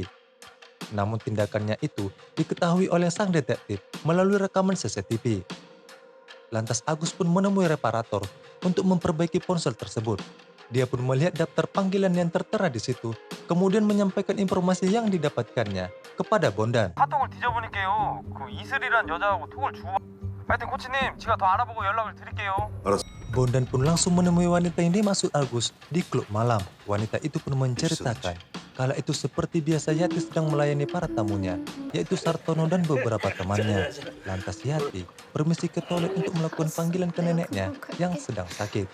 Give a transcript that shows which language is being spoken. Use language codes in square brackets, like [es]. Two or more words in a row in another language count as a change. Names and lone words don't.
[id] Namun tindakannya itu diketahui oleh sang detektif melalui rekaman CCTV. Lantas Agus pun menemui reparator untuk memperbaiki ponsel tersebut. Dia pun melihat daftar panggilan yang tertera di situ, kemudian menyampaikan informasi yang didapatkannya kepada Bondan. [ko] 카톡을 뒤져보니까요. 그 이슬이란 여자하고 톡을 주고. 하여튼 코치님, 제가 더 알아보고 연락을 드릴게요. [id] Bondan pun langsung menemui wanita yang dimaksud Agus di klub malam. Wanita itu pun menceritakan kala itu seperti biasa Yati sedang melayani para tamunya, yaitu Sartono dan beberapa temannya. Lantas Yati permisi ke toilet untuk melakukan panggilan ke neneknya yang sedang sakit.